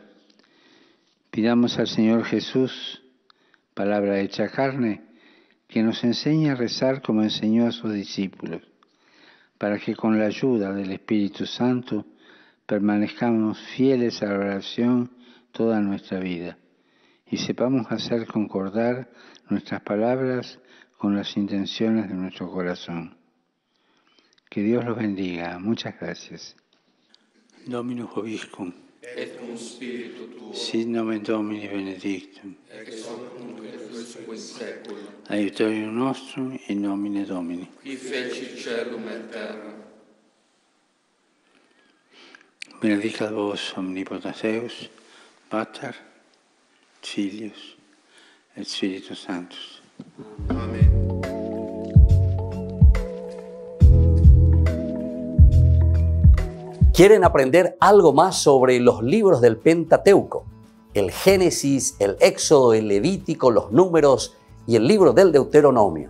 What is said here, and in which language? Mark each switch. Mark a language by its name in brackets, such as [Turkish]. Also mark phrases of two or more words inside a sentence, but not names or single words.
[Spanish] Pidamos al Señor Jesús, palabra hecha carne, que nos enseñe a rezar como enseñó a sus discípulos, para que con la ayuda del Espíritu Santo permanezcamos fieles a la oración toda nuestra vida y sepamos hacer concordar nuestras palabras con las intenciones de nuestro corazón. Que Dios los bendiga. Muchas gracias. [Latin] Dominus vobiscum. Et cum spiritu tuo. Sit nomen Domini benedictum. Ex hoc nunc et usque in saeculum. Aiutorium nostrum in nomine Domini. Qui feci celum et terra. Benedicat vos omnipotens Deus, Pater, Filius et Spiritus Sanctus. [Spanish] Amén. ¿Quieren aprender algo más sobre los libros del Pentateuco? El Génesis, el Éxodo, el Levítico, los Números y el libro del Deuteronomio.